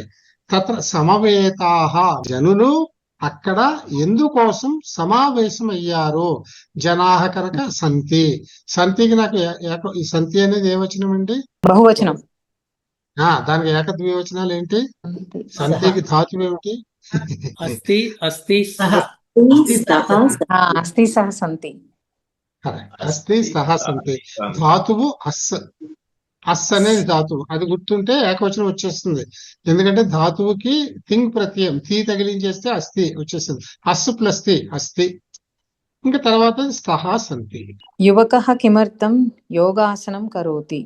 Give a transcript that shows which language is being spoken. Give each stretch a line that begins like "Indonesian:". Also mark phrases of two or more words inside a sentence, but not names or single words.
Sanskrit: తత్ర సమవేతాః
Telugu: జనులు అక్కడ ఎందుకోసం సమావేశం అయ్యారు. జనాహ కనుక సంతి. సంతికి నాకు ఈ సంతి అనేది ఏ వచనం అండి? బహువచనం. దానికి ఏకద్వివచనాలు ఏంటి? సంతికి ధాతు ఏమిటి?
Sanskrit: అస్తి అస్తి అస్తి సహ సంతి. అస్తి సహ సంతి.
Telugu: ధాతువు అస్. అస్ అనేది ధాతువు. అది గుర్తుంటే ఏకవచనం వచ్చేస్తుంది. ఎందుకంటే ధాతువుకి తింగ్ ప్రత్యయం తీ తగిలించేస్తే అస్థి వచ్చేస్తుంది. అస్ ప్లస్ తి అస్థి. ఇంకా తర్వాత
Sanskrit: సహ సంతి. యువకః కిమర్థం యోగాసనం కరోతి.